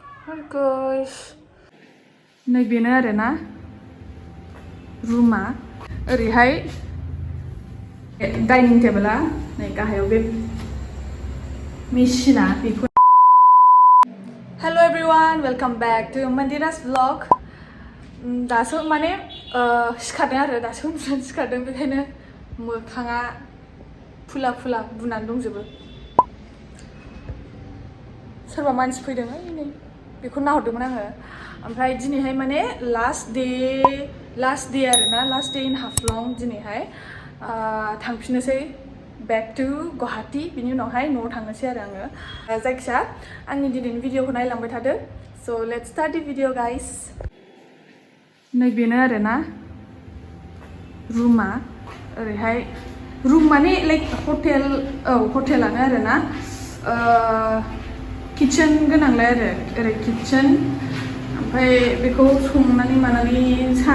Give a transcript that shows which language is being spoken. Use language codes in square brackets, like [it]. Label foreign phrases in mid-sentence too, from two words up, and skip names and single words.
[en] Hi guys. [brx] नै बेनो आरोना रुमा ओरैहाय डाइनिं टेबोला नै गाहायाव बे मेसिना बेखौ [en] Hello everyone, welcome back to Mandira's vlog. [brx] दासो माने सिखारदों आरो दासो उन्दुनानै सिखारदों बेखायनो मोखाङा फुला बुनानै दंजोबो सोरबा मानसि फैदों नै बेखौ नाहरदोंमोन आङो ओमफ्राय दिनैहाय माने [en] last day [brx] आरोना [en] last day in [brx] हाफ्लं दिनैहाय थांफिननोसै [en] back to [brx] गुवाहाटी बिनि उनावहाय न'आव थांनोसै आरो आङो जायखिया आंनि दिनैनि भिडिअखौ नायलांबाय थादो [en] so let's start the video guys [brx] नै बेनो आरोना रुमा ओरैहाय रुम माने [en] like hotel [brx] हटेलानो आरोना किचन गोनांलाय आरो ओरै किचन ओमफ्राय बेखौ संनानै मानानै साहा